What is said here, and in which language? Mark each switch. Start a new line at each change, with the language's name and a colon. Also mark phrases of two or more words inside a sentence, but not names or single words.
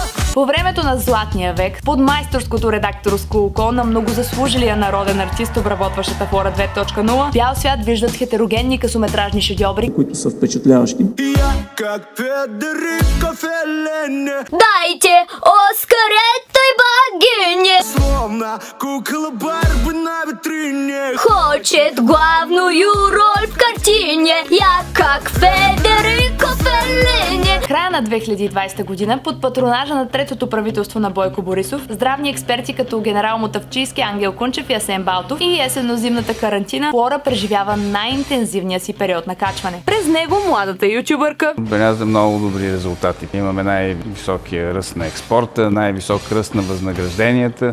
Bulgarian: По времето на Златния век, под майсторското редакторско око на многозаслужилия народен артист, обработващата фора 2.0, бял свят виждат хетерогенни късометражни шедьоври, които са впечатляващи. Дайте Оскар, ето и богиня!
Russian: Словно кукла Барби на витрине. Хочет главную роль в картине. Я как Федерико Феллини.
Bulgarian: Края на 2020 година, под патронажа на третото правителство на Бойко Борисов, здравни експерти като генерал Мотавчийски, Ангел Кунчев и Асен Балтов и есенно-зимната карантина, фора преживява най-интензивния си период на качване. През него младата ютубърка беляза много добри резултати. Имаме най-високия ръст на експорта, най-висок ръст на възнагражденията.